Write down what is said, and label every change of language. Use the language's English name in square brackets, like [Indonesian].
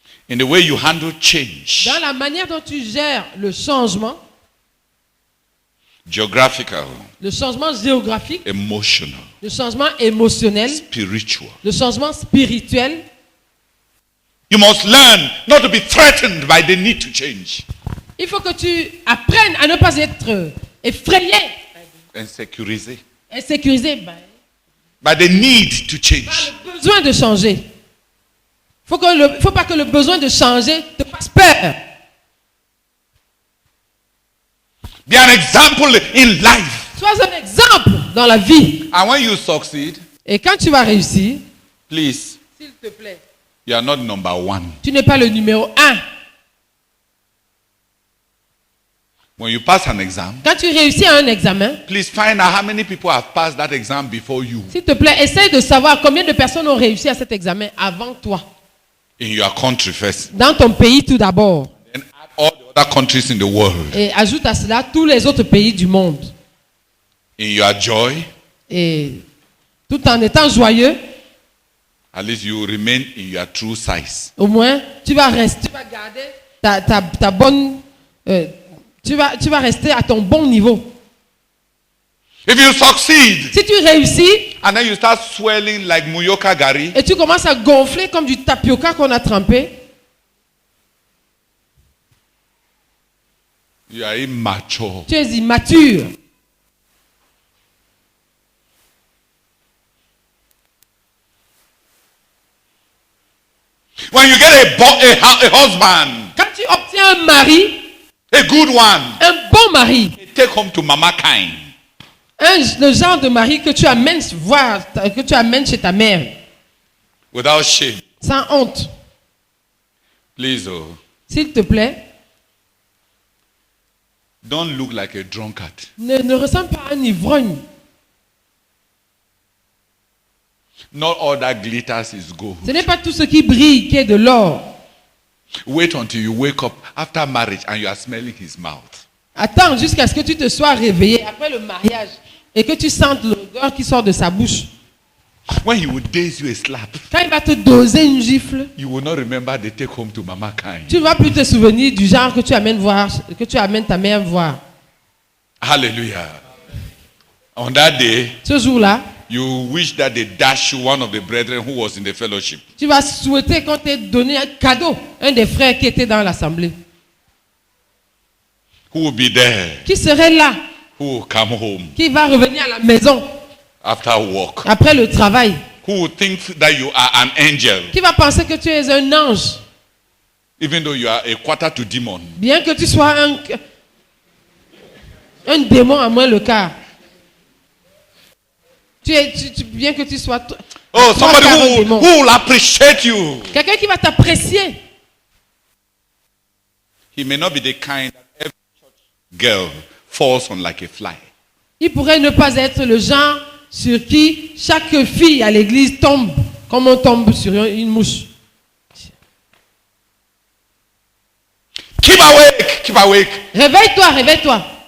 [English] In the way you handle change, [French] Dans la manière dont tu gères le changement [English] geographical, [French] géographique, [English] emotional, [French] le changement émotionnel, [English] spiritual. [French] le changement spirituel. [English] You must learn not to be threatened by the need to change. [French] Il faut que tu apprennes à ne pas être effrayé, Insécurisé insécurisé [English] by the need to change. [French] par le besoin de changer. Faut pas que le besoin de changer te fasse peur. [English] Be an example in life. [French] Sois un exemple dans la vie. [English] And when you succeed, [French] Et quand tu vas réussir, [English] please, [French] s'il te plaît, [English] you are not number one. [French] tu n'es pas le numéro 1. [English] When you pass an exam, [French] Quand tu réussis à un examen, [English] please find out how many people have passed that exam before you [French] s'il te plaît, essaye de savoir combien de personnes ont réussi à cet examen avant toi. [English] in your country first. [French] Dans ton pays tout d'abord. [English] And add all the other countries in the world. [French] Et ajoute à cela tous les autres pays du monde. [English] In your joy, [French] Et tout en étant joyeux, [English] at least you will remain in your true size. [French] au moins, tu vas garder ta bonne... tu vas rester à ton bon niveau. [English] If you succeed [French] Si tu réussis [English] and then you start swelling like Muyoka Gari, [French] et tu commences à gonfler comme du tapioca qu'on a trempé, [English] you are immature. [French] tu es immature. [English] When you get a husband, [French] Quand tu obtiens un mari, [English] a good one, [French] un bon mari, [English] take home to Mama Kind. [French] le genre de mari que tu amènes voir, que tu amènes chez ta mère, [English] Without shame. [French] sans honte, [English] Please, oh, [French] s'il te plaît, [English] don't look like a drunkard. [French] ne ressemble pas à un ivrogne. [English] Not all that glitters is gold. [French] Ce n'est pas tout ce qui brille qui est de l'or. [English] Wait until you wake up after marriage and you are smelling his mouth. [French] Attends jusqu'à ce que tu te sois réveillé après le mariage et que tu sentes l'odeur qui sort de sa bouche. [English] When he will daze you a slap, [French] Quand il va te doser une gifle, [English] you will not remember the take home to Mama Kind. [French] tu ne vas plus te souvenir du genre que tu amènes voir, que tu amènes ta mère voir. [English] Hallelujah. On that day, [French] Ce jour-là, [English] you wish that they dash you one of the brethren who was in the fellowship. [French] tu vas souhaiter qu'on t'ait donné un cadeau, un des frères qui était dans l'assemblée. [English] Who will be there? [French] Qui serait là, [English] Who will come home [French] qui va revenir à la maison [English] after work? [French] après le travail, [English] Who will think that you are an angel, [French] qui va penser que tu es un ange, [English] even though you are a quarter to demon? [French] bien que tu sois un démon à moins le quart. Bien que tu sois [English] Oh, [French] trois [English] somebody [French] quarts un [English] who [French] démon. [English] will appreciate you. [French] Quelqu'un qui va t'apprécier. [English] He may not be the kind that every church girl falls on like a fly. [French] Il pourrait ne pas être le genre sur qui chaque fille à l'église tombe, comme on tombe sur une mouche. [English] Keep awake, keep awake. [French] Réveille-toi, réveille-toi.